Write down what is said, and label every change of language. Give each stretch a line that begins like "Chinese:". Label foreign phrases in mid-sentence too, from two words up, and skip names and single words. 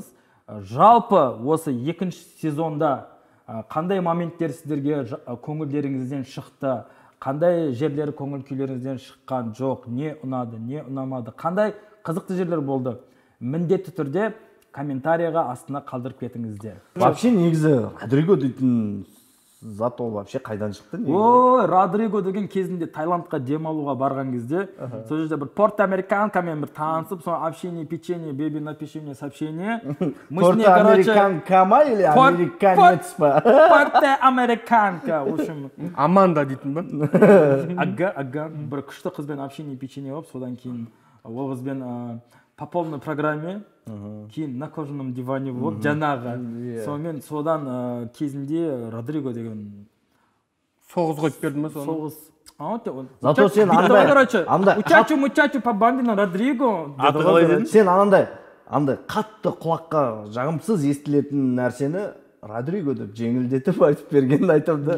Kazakh: Жалпы осы екінші сезонда қандай моменттер сіздерге көңілдеріңізден шықты, қандай жерлері көңіл күйлеріңізден шыққан жоқ, не ұнады, не ұнамады, қандай қызықты жерлер болды, міндетті түрде комментарийға астына қалдырып кетіңіздер. Вообще негізі Родриго дейтін зат ол вообще қайдан шықты? Ой, Родриго деген кезінде Таиландқа демалуға барған кезде, сол жерде бір порт американкамен бір танысып, соны
Russian: общение, печенье, беби, напиши мне сообщение.
Kazakh: Порт американка ма или американец па? Порт американка.
Russian: В общем,
Kazakh: Аманда дейтін ба? Ага, бір күшті қызбен
Russian: общение, печенье
Kazakh: болып, содан кейін ол қызбен
Russian: по полной программе,
Kazakh: кейін
Russian: на кожаном диване
Kazakh: болып, жаңағы. Сонымен содан кезінде Родриго деген Соғыз қойып берді ма соны? Соғыз. Зато сен андай Мучачу по бамбино Родриго. Сен анандай қатты құлаққа жағымсыз естілетін нәрсені Родриго деп жеңілдетіп айтып бергенін айтам да.